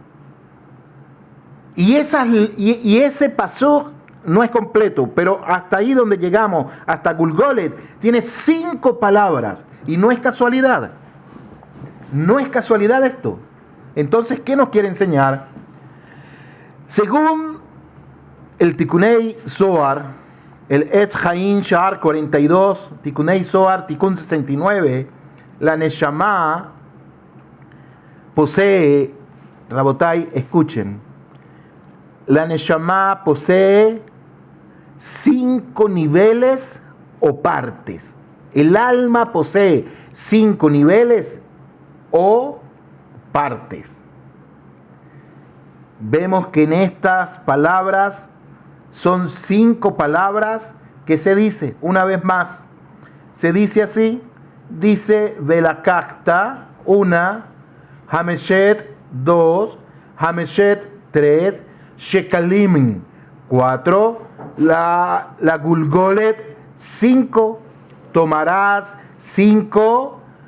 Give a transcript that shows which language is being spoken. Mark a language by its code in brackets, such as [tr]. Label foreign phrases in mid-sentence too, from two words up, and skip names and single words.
[es] Y ese pasuk no es completo, pero hasta ahí donde llegamos, hasta Gulgolet, tiene 5 palabras. Y no es casualidad. No es casualidad esto. Entonces, ¿qué nos quiere enseñar? Según el Tikunei Zohar, el Etz Haim Sha'ar 42, Tikunei Zohar, Tikun 69, la Neshama posee, Rabotai, escuchen, la Neshama posee 5 niveles o partes. El alma posee 5 niveles o partes. Vemos que en estas palabras son 5 palabras que se dice, una vez más, se dice así, dice Velakakta, 1, Hameshet, 2, Hameshet, 3, Shekalim, 4, la Gulgolet, 5, tomarás 5